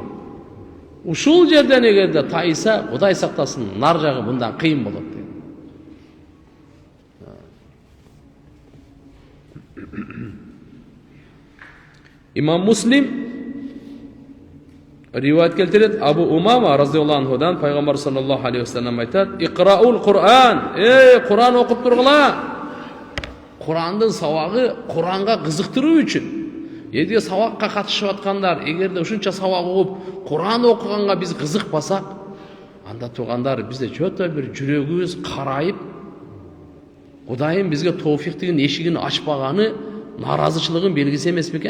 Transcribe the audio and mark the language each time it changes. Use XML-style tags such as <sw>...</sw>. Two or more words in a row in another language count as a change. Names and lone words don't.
<ky>Ушул жерден эгерде тайса, Кудай сактасын, нар жагы мындан кыйын болот. Имам Муслим риваят келтирет, Абу Умама разыйаллаху анхудан пайгамбар</ky> <ar>صلى الله عليه وسلم</ar> <ky>айтат:</ky> <ar>"اقرءوا القرآن,</ar> <ky>Кур'ан окуп тургула." Кур'андын сабагы Кур'анга кызыктыруу үчүн. Эгерде сабакка катышып аткандар, эгерде ушунча сабак окуп, Кур'ан окуганга биз кызыкпасак, анда тугандар бизде жото бир жүрөгүбүз карайып, Кудайым бизге тоофиктигин эшигин ачпаганы наразычылыгын белгиси эмес бекен?</ky>